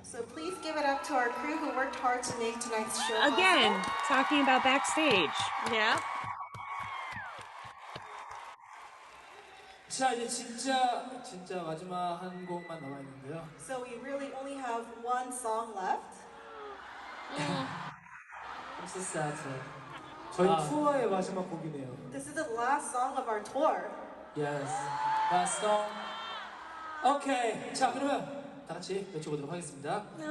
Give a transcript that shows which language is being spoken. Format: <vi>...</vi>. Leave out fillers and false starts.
<en>So please give it up to our crew who worked hard to make tonight's show Again, possible. talking about backstage. Yeah.</en> <ko>자, 이제 진짜 마지막 한 곡만 남아 있는데요.</ko> <en>So we really only have one song left. I'm so sad.</en> <ko>저희 투어의 마지막 곡이네요.</ko> <en>This is the last song of our tour. Yes. Last song. 오케이.</en> <ko>자, 그러면 다 같이 외쳐보도록 하겠습니다.</ko>